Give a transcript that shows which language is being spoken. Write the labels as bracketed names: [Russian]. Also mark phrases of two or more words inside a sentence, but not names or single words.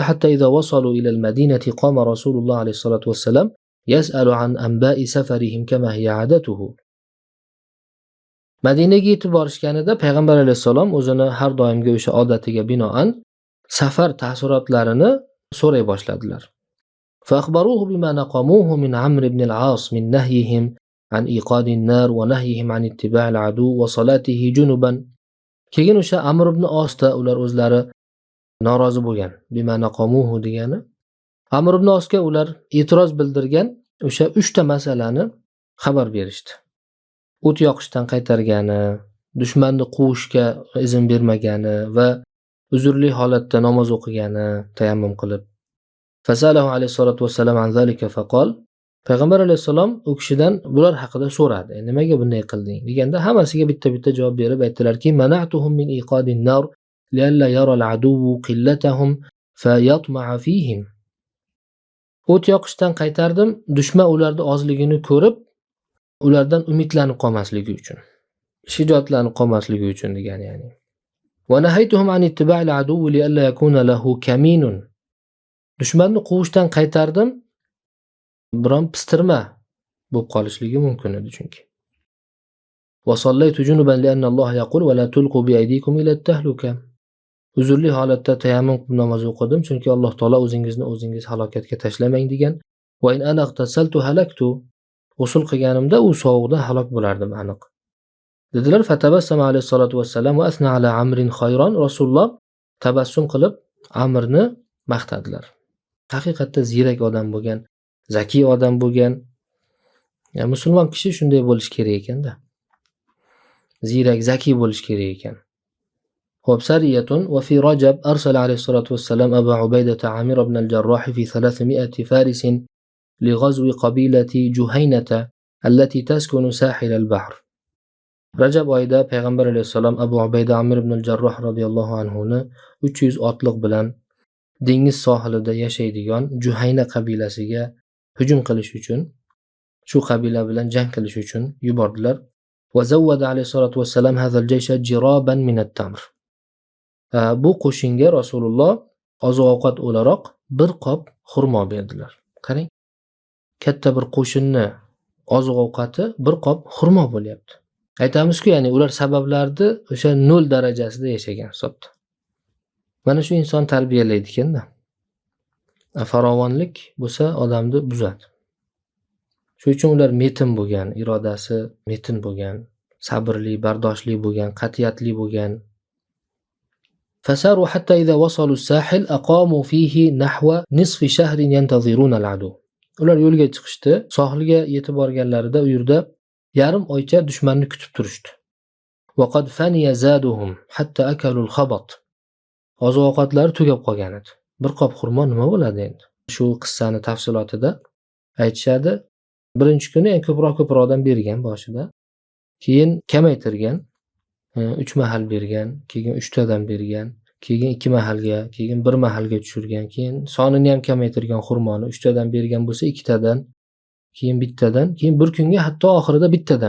[Arabic] حتى إذا وصلوا إلى المدينة قام رسول الله عليه الصلاة والسلام يسأل عن أنباء سفرهم كما هي عادته. [Uzbek] Madinaga yetib borishganida payg'ambar alayhisalom o'zini har doimgi o'sha odatiga binoan safar taassurotlarini so'ray boshladilar. [Arabic] فأخبروه بما نقموه من عمرو بن العاص من نهيهم عن إيقاد النار ونهيهم عن اتباع العدو وصلاته جنبا. [Uzbek] Keyin o'sha Amr ibn Asda ular o'zlari norozi bo'lgan. [Arabic] بما نقموه [Uzbek] degani Amr ibn Asga ular e'tiroz bildirgan o'sha 3 ta masalani xabar berishdi. O't yoqishdan qaytargani, dushmanni quvishga izn bermagani va uzrli holatda namoz o'qigani tayammum qilib. [Arabic] فسأله عليه الصلاة والسلام عن ذلك فقال. [Uzbek] Payg'ambar alayhisalom u kishidan bular haqida so'radi. Nimaga bunday qilding deganda hammasiga bitta-bitta javob berib aytdilarki: [Arabic] "منعتهم من إيقاد النار لئلا يرى العدو قلتهم فيطمع فيهم. [Uzbek] O't yoqishdan qaytardim, dushman ularda ozligini ko'rib, ulardan umidlanib qolmasligi uchun. Shijoatlanib qolmasligi uchun degan ya'ni. [Arabic] ونهيتهم عن اتباع العدو لئلا يكون له كمين. [Uzbek] Dushmanni quvishdan qaytardim, biron pistirma bo'lib qolishligi mumkin edi chunki. [Arabic] وصليت جنبا لأن الله يقول ولا تلقوا بأيديكم إلى التهلكة. [Uzbek] Uzurli holatda tayammum qilib namoz o'qidim, chunki Alloh taolo o'zingiz halokatga tashlamang degan. [Arabic] وإن أنا اغتسلت هلكت. [Uzbek] G'usl qilganimda u sovuqdan halok bo'lardim aniq. [Arabic] Dedilar, فتبسم عليه الصلاة والسلام وأثنى على عمرو خيرا. [Uzbek] Rasululloh tabassum qilib Amrni maqtadilar. Haqiqatda ziyrak odam bo'lgan, zakiy odam bo'lgan. Ya musulmon kishi shunday bo'lish kerak ekanda. Ziyrak, zakiy bo'lish kerak ekan. [Arabic] Xo'p, سرية وفي رجب أرسل عليه الصلاة والسلام أبا عبيدة عامر بن الجراح في 300 فارس لغزو قبيلة جهينة التي تسكن ساحل البحر. [Uzbek] Rajab oyida payg'ambar alayhisalom Abu Ubayda Amir ibn al-Jarrah radhiyallohu anhu ni 300 otliq bilan dengiz sohilida yashaydigan Juhayna qabilasiga hujum qilish uchun, shu qabila bilan jang qilish uchun yubordilar. [Arabic] وزود عليه الصلاة والسلام هذا الجيش جرابا من التمر. [Uzbek] Bu qo'shinga Rasululloh oziq-ovqat o'laroq bir qop xurmo berdilar. Qarang, katta bir qo'shinni oziq-ovqati bir qop xurmo bo'lyapti. Aytamizku, ya'ni ular sabablarni o'sha 0 darajasida yashagan hisobda. Mana shu inson tarbiyalaydi ekanda. Farovonlik bo'lsa odamni buzadi. Shuning uchun ular metin bo'lgan, irodasi metin bo'lgan, sabrli, bardoshli bo'lgan, qat'iyatli bo'lgan. [Arabic] فساروا حتى إذا وصلوا الساحل أقاموا فيه نحو نصف شهر ينتظرون العدو. [Uzbek] Ular yo'lga chiqishdi, sohilga yetib borganlarida u yerda yarim oycha dushmanni kutib turishdi. [Arabic] وقد فني زادهم حتى أكلوا الخبط. [Uzbek] Oziq-ovqatlari tugab qolgan edi. Bir qop xurmo nima bo'ladi endi? Shu qissani tafsilotida aytishadi. Birinchi kuni ko'proq odam bergan boshida. Keyin kamaytirgan, 3 mahal bergan, keyin 3 tadan bergan, keyin 2 mahalga, keyin 1 mahalga tushirgan, keyin sonini ham kamaytirgan xurmoni 3 tadan bergan bo'lsa 2 tadan, keyin 1 tadan, keyin bir kunga hatto oxirida 1 tadan.